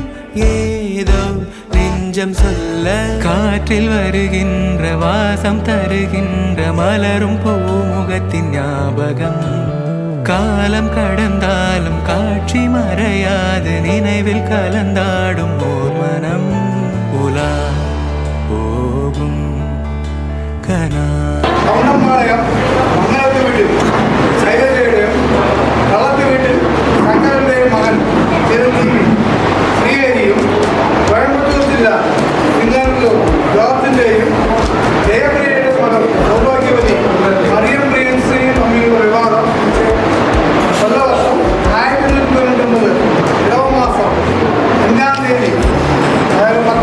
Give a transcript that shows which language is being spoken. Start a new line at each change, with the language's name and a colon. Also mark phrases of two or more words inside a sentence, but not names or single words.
Tamil: ஏதோ நெஞ்சம் சொல்ல காற்றில் வருகின்ற வாசம் தருகின்ற மலரும் பூமுகத்தின் ஞாபகம் காலம் கடந்தாலும் காட்சி மறையாது நினைவில் கலந்தாடும் ஓர் மனம் உலா போகும் கனா
Malayalam: മകൻ ചിരഞ്ജീവി ശ്രീഹരിയും കോയമ്പത്തൂർ ജില്ല ജോർജിന്റെയും ജയപ്രിയയുടെ മകൾ സൗഭാഗ്യവതി മറിയം പ്രിയൻസിയും തമ്മിലുള്ള വിവാദം കൊല്ലവർഷം 1999 ഇടവമാസം 5-ാം തീയതി